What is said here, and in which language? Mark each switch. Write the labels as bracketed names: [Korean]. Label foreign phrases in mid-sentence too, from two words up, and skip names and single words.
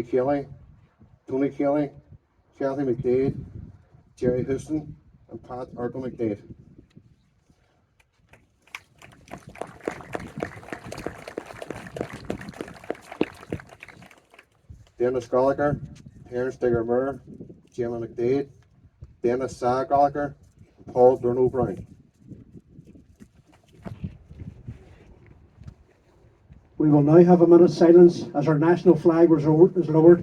[English] Kelly, Tony Kelly, Kathy McDade, Jerry Houston, and Pat Arkle McDade. Dennis Gallagher, Terence Digger Moore, Gemma McDade, Dennis Sa Gallagher, and Paul Durno Brown. We will now have a minute's silence as our national flag is lowered.